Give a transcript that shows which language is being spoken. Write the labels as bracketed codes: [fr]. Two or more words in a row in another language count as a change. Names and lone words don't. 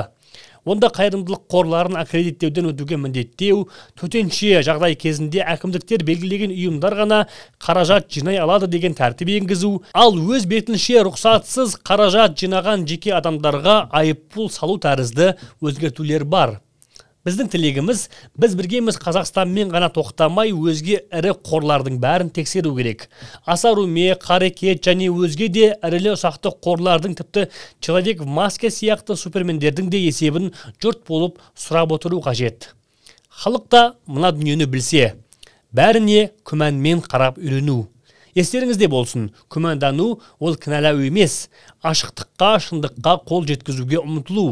[kk] Онда қайырымдылық қорларын аккредиттеуден өтуге міндеттеу, төтенше жағдай кезінде әкімдіктер белгілеген ұйымдар ғана қаражат жинай алады деген тәртіп енгізу, ал өз бетінше рұқсатсыз қаражат жинаған жеке адамдарға айыппұл салу тәрізді өзгертулер бар. Біздің тілегіміз, біз біргеміз Қазақстанмен ғана тоқтамай өзге ірі қорлардың бәрін тексеру керек. Асаруме, Қарекет және өзге де ірілі ұсақты қорлардың, тіпті Человек в маске сияқты супермендердің де есебін жұрт болып сұрап отыру қажет. Халық та мына дүниені білсе, бәріне күмәнмен қарап үйрену. Естеріңізде болсын, күмәндану ол кінәлау емес, ашықтыққа, шындыққа қол жеткізуге ұмтылу.